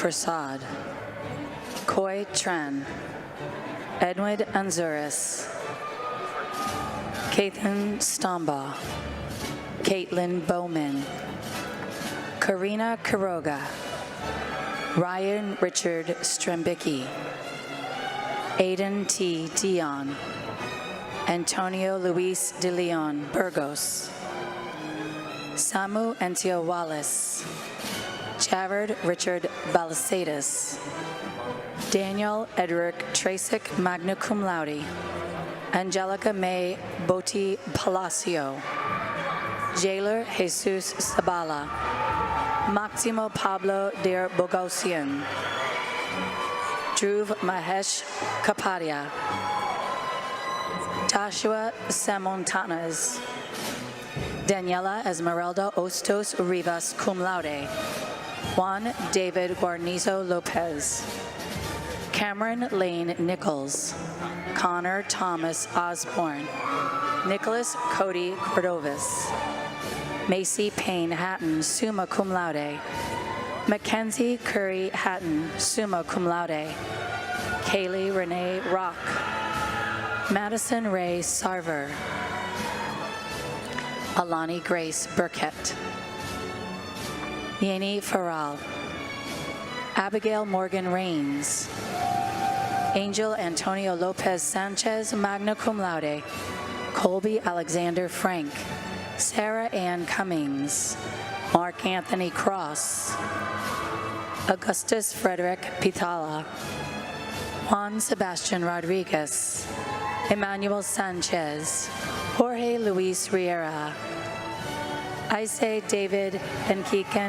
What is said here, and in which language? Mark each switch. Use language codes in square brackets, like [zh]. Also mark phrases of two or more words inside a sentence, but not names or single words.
[en] Prasad, Koi Tran, Edwin Anzuris, Kathan Stombaugh, Caitlin Bowman, Karina Quiroga, Ryan Richard Strembicki, Aiden T. Dion, Antonio Luis de Leon Burgos, Samu Antio Wallace, Jared Richard Balasadis, Daniel Edric Trasic [la] magna cum laude, [en] Angelica May Boti Palacio, Jailer Jesus Sabala, Maximo Pablo de Bogosian, Dhruv Mahesh Kapadia, Joshua Samontanas, Daniela Esmeralda Ostos Rivas cum [la] laude, [en] Juan David Guarnizo Lopez, Cameron Lane Nichols, Connor Thomas Osborne, Nicholas Cody Cordovas, Macy Payne Hatton, [la] summa cum laude, [en] Mackenzie Curry Hatton, [la] summa cum laude, [en] Kaylee Renee Rock, Madison Ray Sarver, Alani Grace Burkett, Yeni Farral, Abigail Morgan Rains, Angel Antonio Lopez Sanchez, [la] magna cum laude, [en] Colby Alexander Frank, Sarah Ann Cummings, Mark Anthony Cross, Augustus Frederick Pitala, Juan Sebastian Rodriguez, Emmanuel Sanchez, Jorge Luis Riera, Isai David Enkiken